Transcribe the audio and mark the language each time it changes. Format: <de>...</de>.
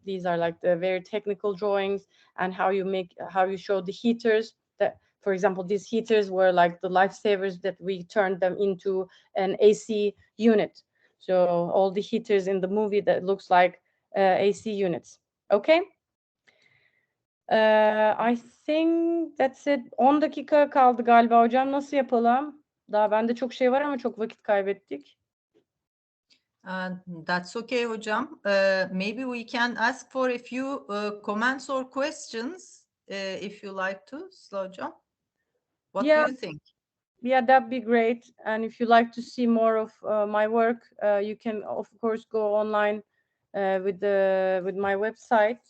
<en>These are like the very technical drawings, and how you show the heaters. That, for example, these heaters were like the lifesavers that we turned them into an AC unit. So all the heaters in the movie that looks like AC units. Okay. I think that's it.</en> <tr>10 dakika kaldı galiba hocam. Nasıl yapalım? Daha bende çok şey var ama çok vakit kaybettik.</tr> <en>That's okay, hocam. Maybe we can ask for a few comments or questions if you like to, Sıla hocam. What do you think? Yeah, that'd be great. And if you like to see more of my work, you can of course go online with my website.</en>